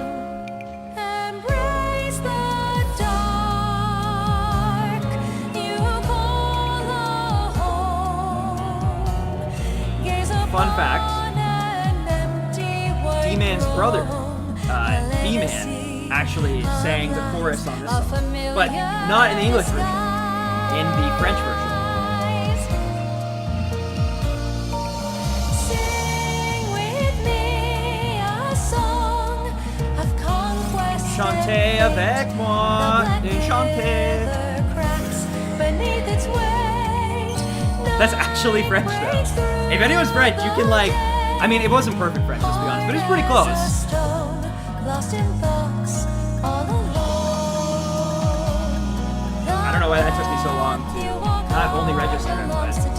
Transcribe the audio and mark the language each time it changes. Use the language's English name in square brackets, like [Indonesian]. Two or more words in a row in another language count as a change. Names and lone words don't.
[English] Embrace the dark, you call a home. Gaze Fun fact, D-Man's brother, B-Man, actually sang the chorus on this song, but not in the English version, in the French version. [French] Chantez avec moi, chantez. [English] That's actually French though. If anyone's French, you can like, I mean, it wasn't perfect French, let's be honest, but it's pretty close. I don't know why that took me so long to not only register it, but...